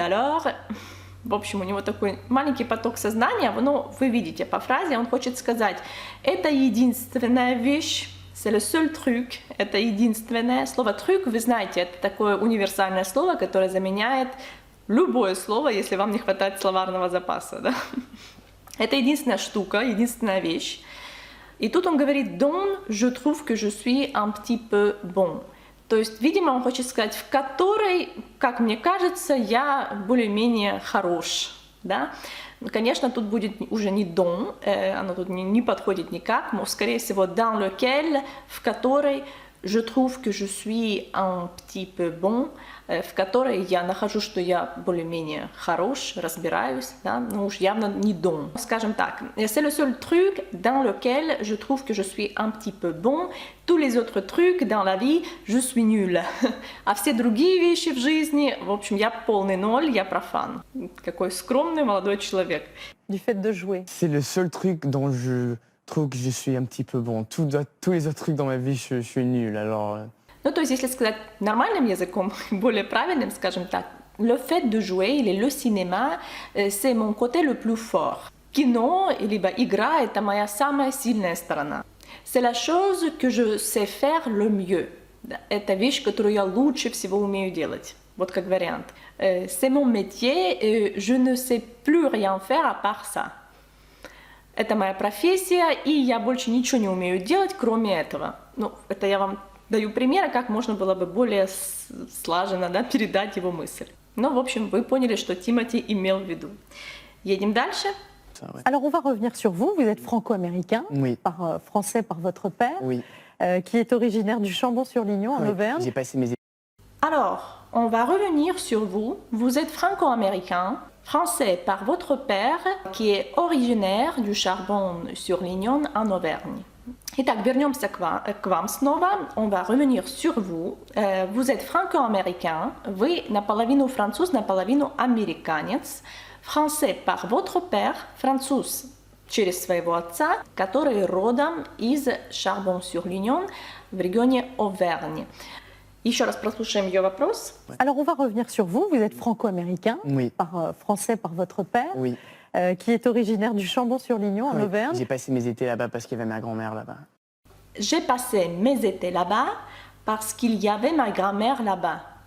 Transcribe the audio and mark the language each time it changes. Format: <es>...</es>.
<ru>Alors, в общем, у него такой маленький поток сознания, но вы видите по фразе, он хочет сказать, это единственная вещь,</ru> <fr>c'est le seul truc,</fr> <ru>это единственное. Слово truc, вы знаете, это такое универсальное слово, которое заменяет любое слово, если вам не хватает словарного запаса. Да? Это единственная штука, единственная вещь. И тут он говорит,</ru> <fr>dont je trouve que je suis un petit peu bon.</fr> <ru>То есть, видимо, он хочет сказать, в которой, как мне кажется, я более-менее хорош. Да? Конечно, тут будет уже не don, оно тут не подходит никак, но, скорее всего,</ru> <fr>dans lequel,</fr> <ru>в которой</ru> <fr>je trouve que je suis un petit peu bon,</fr> <ru>в которой я нахожу, что я более-менее хорош, разбираюсь, да? Ну уж явно не don. Скажем так,</ru> <fr>c'est le seul truc dans lequel je trouve que je suis un petit peu bon, tous les autres trucs dans la vie, je suis nul.</fr> <ru>А все другие вещи в жизни, в общем, я полный ноль, я профан. Какой скромный молодой человек.</ru> <fr>Du fait de jouer. C'est le seul truc dont je trouve que je suis un petit peu bon. Tous les autres trucs dans ma vie, je suis nul. Alors.</fr> <ru>Ну, то есть, если сказать нормальным языком, более правильным, скажем так,</ru> <fr>le fait de jouer</fr> <ru>или</ru> <fr>le cinéma, c'est mon côté le plus fort.</fr> <ru>Кино, либо игра, это моя самая сильная сторона.</ru> <fr>C'est la chose que je sais faire le mieux.</fr> <ru>Это вещь, которую я лучше всего умею делать. Вот как вариант.</ru> <fr>C'est mon métier, et je ne sais plus rien faire à part ça.</fr> <ru>Это моя профессия, и я больше ничего не умею делать, кроме этого. Ну, это я вам даю примеры, как можно было бы более слаженно, да, передать его мысль. Но, в общем, вы поняли, что Тимоти имел в виду. Едем дальше.</ru> <fr>Alors, on va revenir sur vous. Vous êtes franco-américain, Oui. Français par votre père, Oui. qui est originaire du Chambon-sur-Lignon, en Oui. Auvergne. J'ai passé mes. Alors, on va revenir sur vous. Vous êtes franco-américain, français par votre père, qui est originaire du Charbon-sur-Lignon en Auvergne.</fr> <ru>Итак, вернемся к вам снова.</ru> <fr>On va revenir sur vous. Vous êtes franco-américain.</fr> <ru>Вы наполовину француз, наполовину американец.</ru> <fr>Français par votre père,</fr> <ru>француз через своего отца, который родом из Charbon-sur-Lignon в регионе Auvergne. Еще раз прослушаем ее вопрос.</ru> <fr>Alors, on va revenir sur vous. Vous êtes franco-américain, Oui. Français par votre père, Oui. qui est originaire du Chambon-sur-Lignon, en Oui. Auvergne. J'ai passé mes étés là-bas parce qu'il y avait ma grand-mère là-bas. J'ai passé mes étés là-bas parce qu'il y avait ma grand-mère là-bas.</fr>